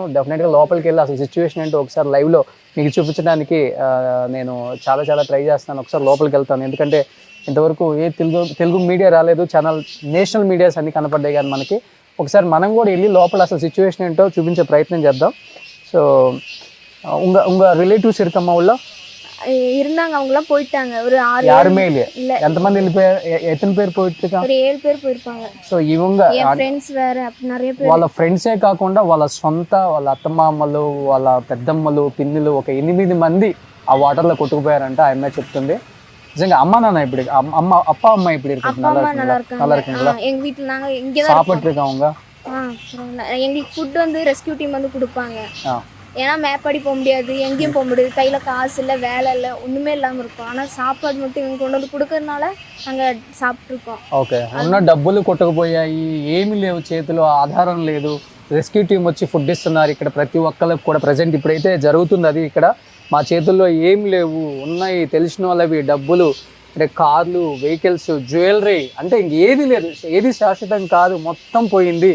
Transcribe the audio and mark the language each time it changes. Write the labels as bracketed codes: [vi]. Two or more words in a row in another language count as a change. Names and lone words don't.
[te] డెఫినెట్గా లోపలికి వెళ్ళి అసలు సిచ్యువేషన్ ఏంటో ఒకసారి లైవ్లో మీకు చూపించడానికి నేను చాలా ట్రై చేస్తున్నాను. ఒకసారి లోపలికి వెళ్తాను, ఎందుకంటే ఇంతవరకు ఏ తెలుగు మీడియా రాలేదు, [en] channel national medias [te] అన్నీ కనపడ్డాయి. కానీ మనకి ఒకసారి మనం కూడా వెళ్ళి లోపల అసలు సిచ్యువేషన్ ఏంటో చూపించే ప్రయత్నం చేద్దాం. [ta] ஸோ உங்கள் ரிலேட்டிவ்ஸ் இருக்கம்மா உள்ள இருந்தாங்க, அவங்களாம் போயிட்டாங்க. ஒரு 6 யாருமே இல்ல. [te] ఎంతమంది వెళ్ళిపోయారు? ఎన్ని పేరు పోయిట్లుగా? [ta] ஒரு 7 பேர் போயிருப்பாங்க. [te] సో ఇవంగ [ta] ఫ్రెండ్స్ వేற நிறைய பேர், [te] వాళ్ళ ఫ్రెండ్సే కాకుండా వాళ్ళ సొంత వాళ్ళ అత్తమామలు, వాళ్ళ పెద్దమ్మలు, పిన్నులు ఒక 8 మంది ఆ వాటర్లో కొట్టుకుపోయారంట. ఆ అమ్మాయి చెప్తుంది. నిజంగా అమ్మ నాన్న ఇప్పుడు [ta] அப்பா அம்மா இப்படி இருக்கு? நல்லா இருக்குங்களா? எங்க வீட்டுல நாங்க இங்க தான் சாப்பிட்டுருக்காங்க. எங்களுக்கு ஃபுட் வந்து [en] rescue team [ta] வந்து கொடுப்பாங்க. ஏன்னா மேப்பாடி போக முடியாது, எங்கேயும் போக முடியாது, கையில் காசு இல்லை, வேலை இல்லை, ஒன்றுமே இல்லாமல் இருக்கும். ஆனால் சாப்பாடு மட்டும் இவங்க கொண்டு வந்து கொடுக்கறதுனால நாங்கள் సాப்பிட்ருக்கோம். [te] ఓకే, ఉన్న డబ్బులు కొట్టుకుపోయాయి, ఏమీ లేవు చేతిలో, ఆధారం లేదు. [en] rescue team [te] వచ్చి ఫుడ్ ఇస్తున్నారు ఇక్కడ ప్రతి ఒక్కరికి కూడా. ప్రజెంట్ ఇప్పుడైతే జరుగుతుంది అది. ఇక్కడ మా చేతుల్లో ఏం లేవు, ఉన్నాయి తెలిసిన వాళ్ళవి డబ్బులు, అంటే కార్లు, వెహికల్స్, జ్యువెలరీ, అంటే ఇంకేది లేదు, ఏది శాశ్వతం కాదు, మొత్తం పోయింది.